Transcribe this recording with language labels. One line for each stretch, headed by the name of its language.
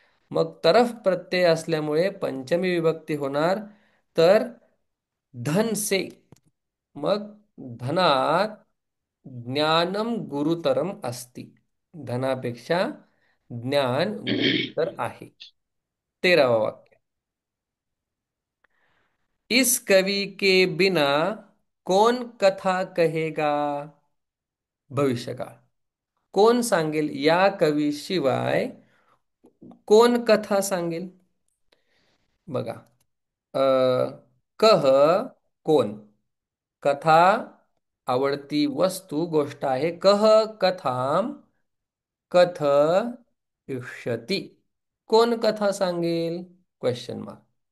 Marathi: मग तरफ प्रत्यय असल्यामुळे पंचमी विभक्ती होणार तर धन से. मग
Sanskrit: धनात ज्ञानम गुरुतरम अस्ति,
Marathi: धनापेक्षा ज्ञान गुरुतर आहे. 13वा वाक्य.
Hindi: इस कवि के बिना कौन कथा कहेगा.
Marathi: भविष्यकाळ. कोण सांगेल या कवीशिवाय, कोण कथा सांगेल. बघा. अ, कह कोण, कथा आवडती वस्तू गोष्ट आहे.
Sanskrit: कह कथाम कथयिष्यति,
Marathi: कोण कथा सांगेल, क्वेश्चन मार्क.